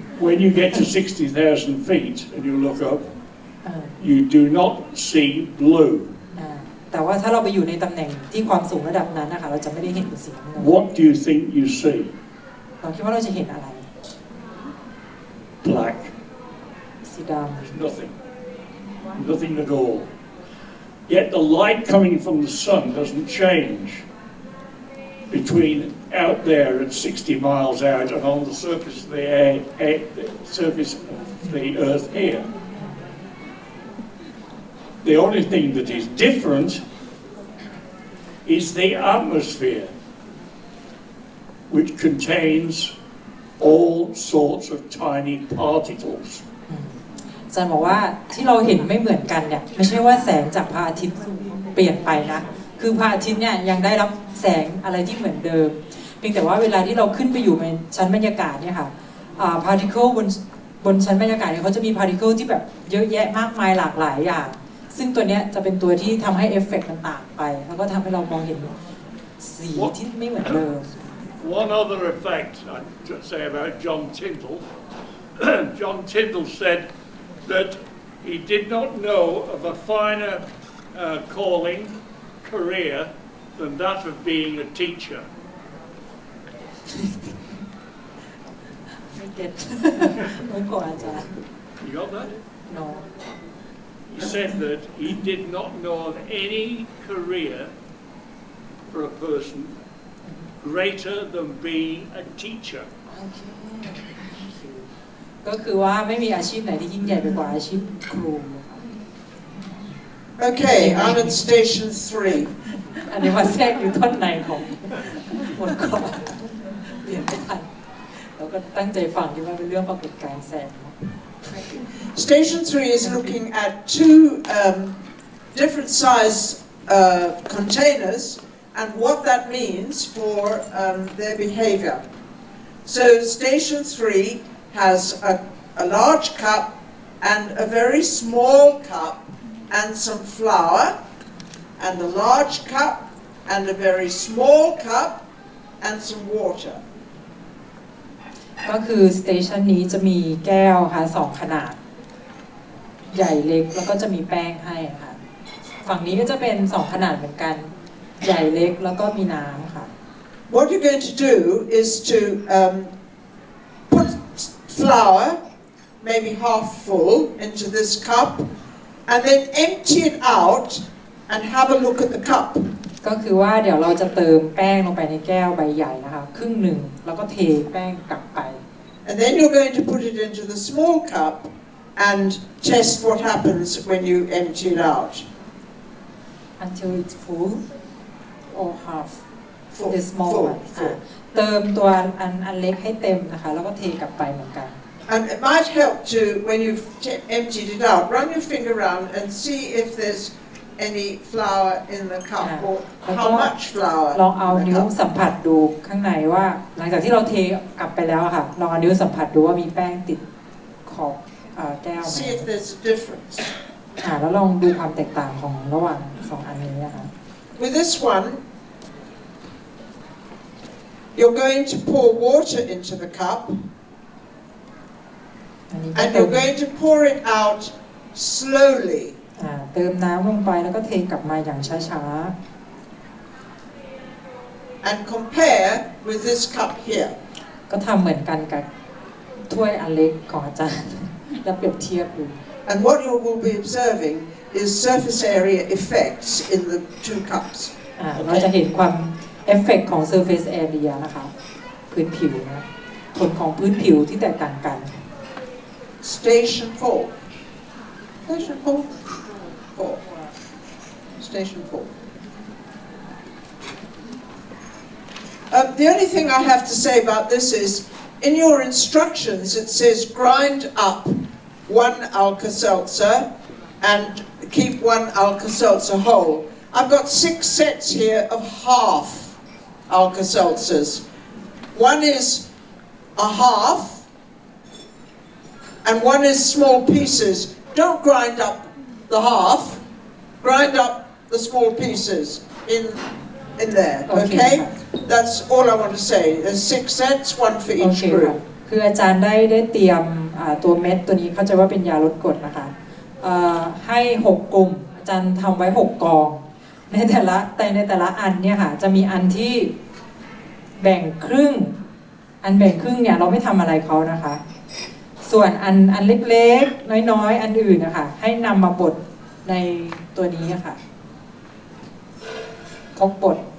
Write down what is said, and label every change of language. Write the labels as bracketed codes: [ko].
[en] When you get to 60,000 feet and you look up, you do not see blue. [th] แต่ว่าถ้าเราไปอยู่ในตำแหน่งที่ความสูงระดับนั้นนะคะเราจะไม่ได้เห็นเป็นสีน้ำเงิน [en] What do you think you see? [th] เราคิดว่าเราจะเห็นอะไร [en] Black. [th] สีดำ [en] Nothing. Nothing at all. Yet the light coming from the sun doesn't change between out there at 60 miles out and on the surface of the surface of the earth here. The only thing that is different is the atmosphere, which contains all sorts of tiny particles. [th] อาจารย์บอกว่าที่เราเห็นไม่เหมือนกันเนี่ยไม่ใช่ว่าแสงจากพระอาทิตย์เปลี่ยนไปนะคือพระอาทิตย์เนี่ยยังได้รับแสงอะไรที่เหมือนเดิมเพียงแต่ว่าเวลาที่เราขึ้นไปอยู่ในชั้นบรรยากาศเนี่ยค่ะพาร์ติเคิลบนชั้นบรรยากาศเนี่ยเขาจะมีพาร์ติเคิลที่แบบเยอะแยะมากมายหลากหลายอย่างซึ่งตัวเนี้ยจะเป็นตัวที่ทำให้เอฟเฟกต์มันต่างไปแล้วก็ทำให้เรามองเห็นสีที่ไม่เหมือนเดิม [en] One other effect I'd say about John Tyndall. John Tyndall said that he did not know of a finer calling, career, than that of being a teacher. [th] ไม่เก็ตไม่กดอาจารย์ [en] You got that? no He said that he did not know of any career for a person greater than being a teacher. [th] ก็คือว่าไม่มีอาชีพไหนที่ยิ่งใหญ่ไปกว่าอาชีพครู [en] Okay, I'm at station 3. [th] อันนี้มาแทรกอยู่ท่อนในของบทก่อนเรียนไม่ทันแล้วก็ตั้งใจฟังที่ว่าเป็นเรื่องปรากฏการณ์แสง [en] Station 3 is looking at two different size containers and what that means for their behavior. So station 3 has a large cup and a very small cup and some flour, and a large cup and a very small cup and some water. [th] ก็คือสเตชันนี้จะมีแก้วค่ะ2ขนาดใหญ่เล็กแล้วก็จะมีแป้งให้ค่ะฝั่งนี้ก็จะเป็น2ขนาดเหมือนกันใหญ่เล็กแล้วก็มีน้ำค่ะ [en] What you're going to do is to put flour, maybe half full, into this cup, and then empty it out and have a look at the cup. [th] ก็คือว่าเดี๋ยวเราจะเติมแป้งลงไปในแก้วใบใหญ่นะคะครึ่งหนึ่งแล้วก็เทแป้งกลับไป [en] And then you're going to put it into the small cup and test what happens when you empty it out. until it's full or half Full, the small full, one full. [th] เติมตัวอันเล็กให้เต็มนะคะแล้วก็เทกลับไปเหมือนกัน [en] And it might help to, when you've emptied it out, run your finger around and see if there's any flour in the cup or how much flour [th] ลองเอา [en] in the [th] นิ้ว [en] cup. [th] สัมผัสดูข้างในว่าหลังจากที่เราเทกลับไปแล้วค่ะลองเอานิ้วสัมผัสดูว่ามีแป้งติดขอบแก้วไหม [en] See if there's a difference. [th] แล้วลองดูความแตกต่างของระหว่าง2อันนี้นะคะ [en] With this one, you're going to pour water into the cup [th] อันนี้ [en] and you're going to pour it out slowly. [th] เติมน้ำลงไปแล้วก็เทกลับมาอย่างช้า [en] And compare with this cup here. [th] ๆก็ทำเหมือนกันกับถ้วยอันเล็กของอาจารย์แล้วเปรียบเทียบดู [en] And what you will be observing is surface area effects in the two cups. [th] เราจะเห็นความเอฟเฟกต์ของ surface area นะคะพื้นผิวนะผลของพื้นผิวที่แตกต่างกัน [en] Station 4. Station 4. 4. Station 4. The only thing I have to say about this is, in your instructions it says grind up 1 Alka-Seltzer and keep 1 Alka-Seltzer whole. I've got 6 sets here of half Alka-Seltzers. One is a half and one is small pieces. Don't grind up the half, grind up the small pieces in there, okay? That's all I want to say. There's 6 sets, 1 for each group. [th] คืออาจารย์ได้เตรียมตัวเม็ดตัวนี้เข้าใจว่าเป็นยาลดกรดนะคะให้6กลุ่มอาจารย์ทำไว้6กองในแต่ละอันเนี่ยค่ะจะมีอันที่แบ่งครึ่งอันแบ่งครึ่งเนี่ยเราไม่ทำอะไรเขานะคะส่วนอันเล็กๆน้อยๆอันอื่นนะคะให้นำมาบดในตัวนี้ค่ะครกบด